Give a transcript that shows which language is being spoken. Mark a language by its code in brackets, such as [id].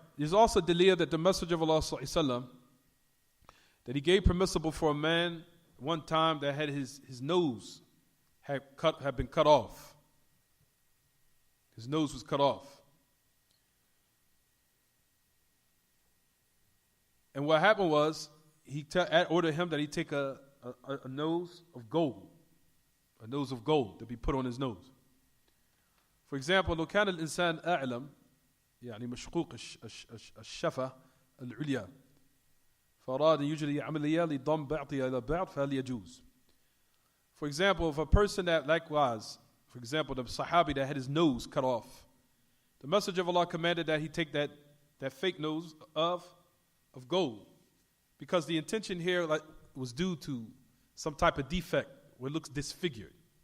[en] There's also dalil that the Messenger of Allah sallallahu alaihi wasallam, that he gave permissible for a man one time that had his nose had been cut off. His nose was cut off. And what happened was, he ordered him that he take a nose of gold. A nose of gold to be put on his nose. For example, [ar] لو كان الإنسان أعلم يعني مشقوق الشفة العليا فأراد يجري عملية لضم بعضها إلى بعض فهل يجوز. [en] For example, if a person that likewise, for example, the Sahabi that had his nose cut off, the Messenger of Allah commanded that he take that fake nose of gold, because the intention here was due to some type of defect where it looks disfigured.